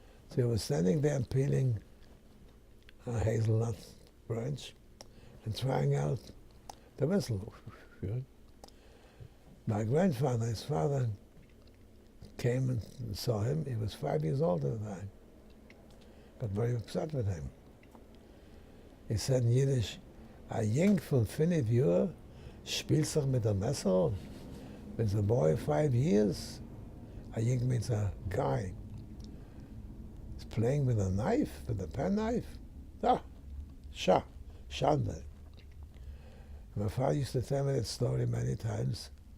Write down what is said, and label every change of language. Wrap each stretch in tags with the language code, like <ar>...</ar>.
<en>So he was standing there peeling a hazelnut branch and trying out the whistle. My grandfather, his father, came and saw him. He was 5 years old at the time. Got very upset with him. He said in Yiddish,</en> <yi>a Jink von 5 Jahren spielt sich mit dem Messer.</yi> <en>When a boy 5 years, a Jink means a guy, is playing with a knife, with a penknife. Schande. My father used to tell me that story many times.</en>